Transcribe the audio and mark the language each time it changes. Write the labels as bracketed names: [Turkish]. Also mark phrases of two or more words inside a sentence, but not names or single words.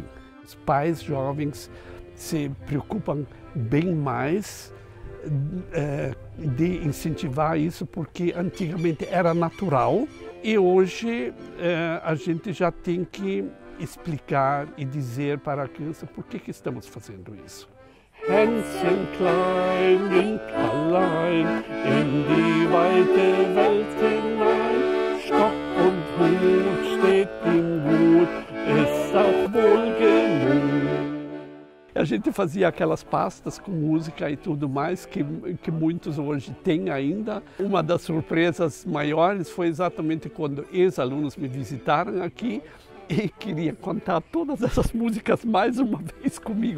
[Portuguese] Os pais jovens se preocupam bem mais de incentivar isso, porque antigamente era natural e hoje a gente já tem que explicar e dizer para a criança por que estamos fazendo isso. [German] Hänschen klein und allein in die weite Welt hinein, Stock und Hut steht ihm gut, ist auch wohl genug. [Portuguese] A gente fazia aquelas pastas com música e tudo mais que muitos hoje têm ainda. Uma das surpresas maiores foi exatamente quando ex-alunos me visitaram aqui e queria contar todas essas músicas mais uma vez comigo.